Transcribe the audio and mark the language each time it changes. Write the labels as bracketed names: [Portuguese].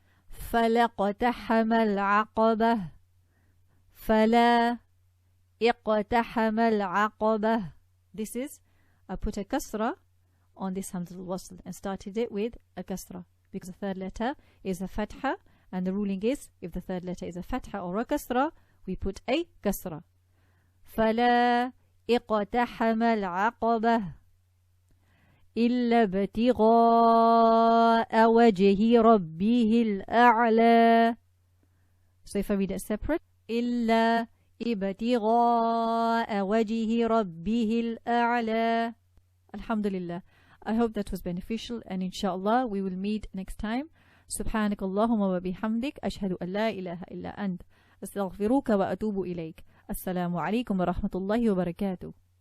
[Arabic] فلقتحم العقبة. فلا اقتحم العقبة. [English] This is, I put a kasra on this Hamzah al-Wasl and started it with a kasra because the third letter is a fatha, and the ruling is if the third letter is a fatha or a kasra, we put a kasra. [Arabic] فلا اقتحم العقبة إلا ابتغاء وجه ربه الأعلى. [English] So if I read it separate, [Arabic] إلا ابتغاء وجه ربه الأعلى. [English] Alhamdulillah. I hope that was beneficial, and inshallah we will meet next time. [Arabic] سبحانك اللهم وبحمدك أشهد أن لا إله إلا أنت أستغفرك وأتوب إليك. السلام عليكم ورحمة الله وبركاته.